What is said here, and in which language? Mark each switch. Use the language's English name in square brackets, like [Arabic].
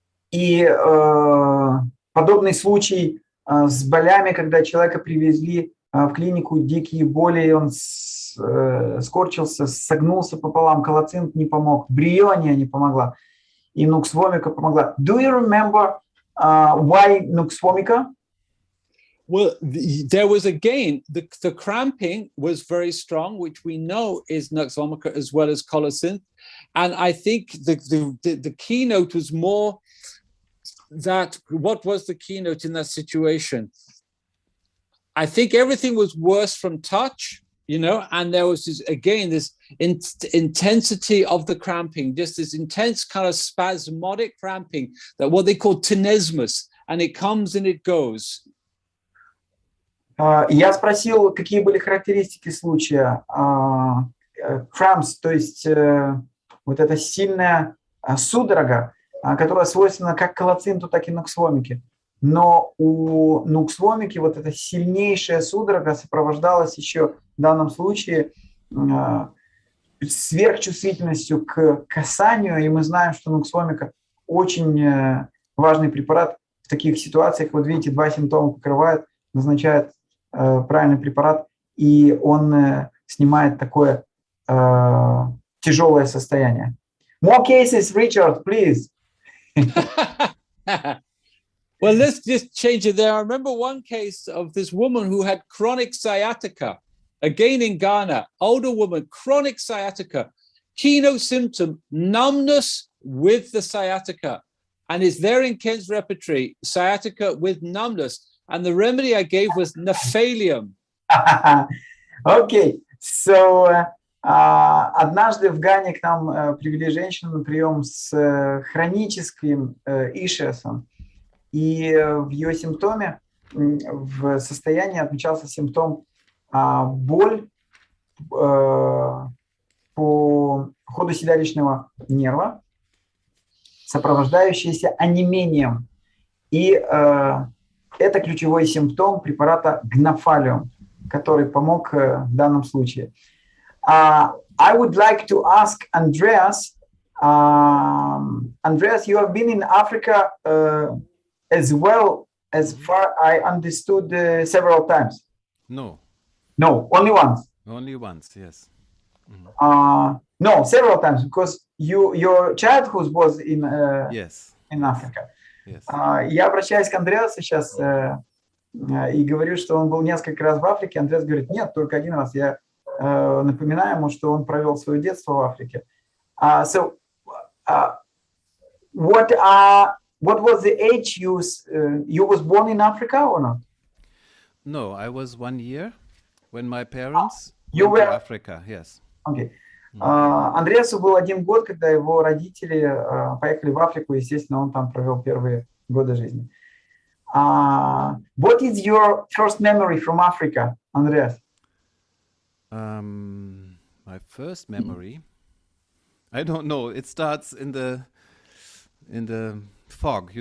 [Russian] И подобный случай с болями, когда человека привезли в клинику, дикие боли, и он скорчился, согнулся пополам, колоцинт не помог, бриония не помогла, и nux vomica помогла. [English] Do you remember why nux vomica? Well, there was again, the cramping was very strong, which we know is nux vomica as well as colocynth. And I think the keynote was more that, what was the keynote in that situation? I think everything was worse from touch, you know, and there was this, again, this intensity of the cramping, just this intense kind of spasmodic cramping, that what they call tenesmus, and it comes and it goes. [Russian] Я спросил, какие были характеристики случая. Cramps, то есть вот эта сильная судорога, которая свойственна как колоцинту, так и нуксвомике. Но у нуксвомики вот эта сильнейшая судорога сопровождалась еще в данном случае сверхчувствительностью к касанию, и мы знаем, что нуксвомика очень важный препарат в таких ситуациях. Вот видите, два симптома покрывает, назначает правильный препарат, и он снимает такое тяжелое состояние. [English] More cases, Richard, please. Well, let's just change it there. I remember one case of this woman who had chronic sciatica, again in Ghana, older woman, chronic sciatica, keynote symptom, numbness with the sciatica. And it's there in Ken's repertory, sciatica with numbness. And the remedy I gave was nephalium. Okay, so [Russian] однажды в Гане к нам привели женщину на прием с хроническим ишиасом. И в ее симптоме, в состоянии отмечался симптом боль по ходу седалищного нерва, сопровождающаяся онемением. И это ключевой симптом препарата гнафалиум, который помог в данном случае. [English] I would like to ask Andreas. Andreas, you have been in Africa as well, as far I understood, several times. No. No, only once. Only once, yes. Mm-hmm. No, several times, because your childhood was in yes. in Africa. Yes. [Russian] Я обращаюсь к Андреасу сейчас и говорю, что он был несколько раз в Африке. Андреас говорит, нет, только один раз. Я напоминаю ему, что он провел свое детство в Африке. [English] So, what are what was the age you was born in Africa or not? No, I was 1 year when my parents You went to were- Africa. Yes. Okay. [Russian] Андреасу был 1 год, когда его родители поехали в Африку, естественно, он там провел первые годы жизни. [English] What is your first memory from Africa, Andreas? My first memory, I don't know. It starts in the fog.